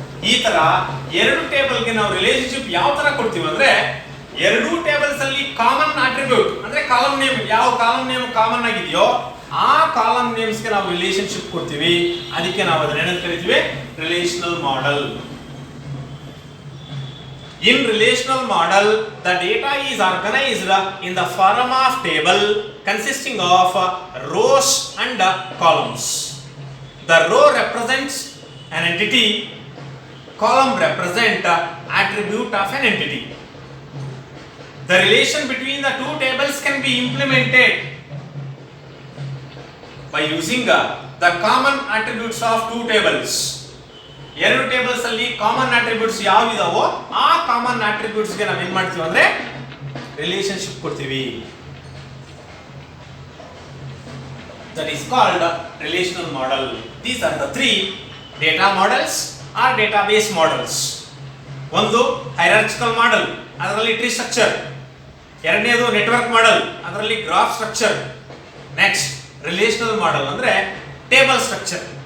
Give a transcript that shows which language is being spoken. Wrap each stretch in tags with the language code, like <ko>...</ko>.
<kn>ಈ ತರ ಎರಡು ಟೇಬಲ್ಗೆ ನಾವು ರಿಲೇಶನ್ಶಿಪ್ ಯಾವ ತರ ಕೊಡ್ತೀವಿ ಅಂದ್ರೆ ಎರಡು ಟೇಬಲ್ಸ್ ಅಲ್ಲಿ ಕಾಮನ್ ಅಟ್ರಿಬ್ಯೂಟ್ ಅಂದ್ರೆ ಕಾಲಮ್ ನೇಮ್, ಯಾವ ಕಾಲಮ್ ನೇಮ್ ಕಾಮನ್ ಆಗಿದೆಯೋ ಆ ಕಾಲಮ್ ನೇಮ್ಸ್ ಗೆ ನಾವು ರಿಲೇಶನ್ಶಿಪ್ ಕೊಡ್ತೀವಿ. ಅದಕ್ಕೆ ನಾವು ಅದನ್ನ ಏನಂತ ಕರಿತೀವಿ relational model.</kn> <en>In relational model, the data is organized in the form of table consisting of rows and columns. The row represents an entity, column represent attribute of an entity. The relation between the two tables can be implemented by using the common attributes of two tables.</en> <kn>ಎರಡು tables ಅಲ್ಲಿ common attributes ಯಾವಿದಾವೋ ಆ common attributes ಗೆ ನಾವು ಏನ್ ಮಾಡ್ತೀವಿ ಅಂದ್ರೆ relationship ಕೊಡ್ತೀವಿ.</kn> <en>That is called relational model. These are the three data models or database models.</en> <kn>ಒಂದು hierarchical model, ಅದರಲ್ಲಿ ಟ್ರೀ ಸ್ಟ್ರಕ್ಚರ್. ಎರಡನೇದು ನೆಟ್ವರ್ಕ್ ಮಾಡೆಲ್, ಅದರಲ್ಲಿ graph structure. Next relational model ಅಂದ್ರೆ ಟೇಬಲ್ ಸ್ಟ್ರಕ್ಚರ್.</kn>